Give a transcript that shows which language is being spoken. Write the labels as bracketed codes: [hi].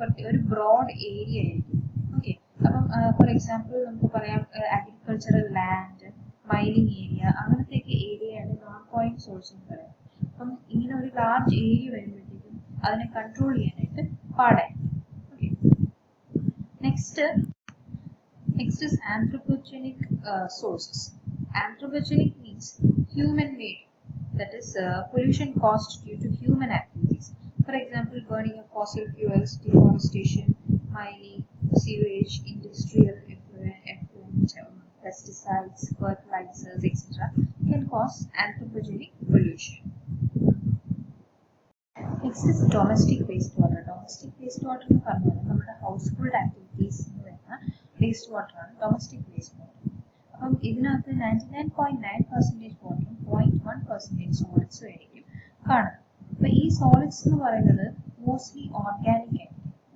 [ml] ഒരു broad area ആയിരിക്കും. Okay, അപ്പം ഫോർ എക്സാമ്പിൾ നമുക്ക് പറയാം അഗ്രികൾച്ചറൽ ലാൻഡ്, മൈനിങ് ഏരിയ, അങ്ങനത്തെയൊക്കെ ഏരിയയാണ് നോൺ പോയിന്റ് സോഴ്സ് എന്ന് പറയുന്നത്. അപ്പം ഇങ്ങനെ ഒരു ലാർജ് ഏരിയ വരുമ്പോഴത്തേക്കും അതിനെ കൺട്രോൾ ചെയ്യാനായിട്ട് പാടായിരിക്കും. Okay, next, [en] Next is anthropogenic sources. Anthropogenic means human-made, that is pollution caused due to human activities. For example, burning of fossil fuels, deforestation, mining, sewage, industrial effluent, pesticides, fertilizers, etc. can cause anthropogenic pollution. Next is domestic wastewater. [ml] Domestic wastewater എന്ന് പറഞ്ഞാൽ നമ്മുടെ household activities എന്ന് വരുന്ന waste വാട്ടറാണ് domestic waste water. അപ്പം ഇതിനകത്ത് 99.9% വാട്ടറും 0.1% സോളിഡ്സും ആയിരിക്കും കാണുന്നത്. അപ്പം ഈ സോളിഡ്സ് എന്ന് പറയുന്നത് മോസ്റ്റ്ലി ഓർഗാനിക് ആയിരിക്കും.